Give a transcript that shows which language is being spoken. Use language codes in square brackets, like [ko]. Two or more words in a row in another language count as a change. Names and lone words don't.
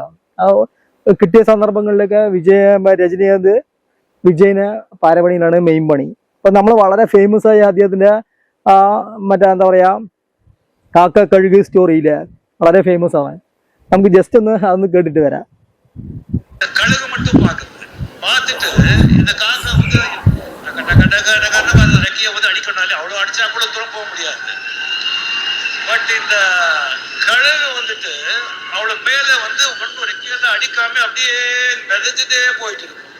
[ml] കിട്ടിയ സന്ദർഭങ്ങളിലൊക്കെ രജനീകാന്ത് വിജയിന് പാരപണിയിലാണ് മെയിൻ പണി. അപ്പൊ നമ്മൾ വളരെ ഫേമസ് ആയ അദ്ദേഹത്തിന്റെ മറ്റേ എന്താ പറയാ കാക്ക കഴുകി സ്റ്റോറിയില് വളരെ ഫേമസ് ആണ്. നമുക്ക് ജസ്റ്റ് ഒന്ന് അതൊന്ന് കേട്ടിട്ട് വരാം. [ta] அவ்வளோ அடிச்சா கூட தூரம் போக முடியாது. பட் இந்த கழுகு வந்துட்டு அவளை மேல ஒன்றும் ரெக்கையில அடிக்காம அப்படியே மிதந்துட்டே போயிட்டு இருக்கு.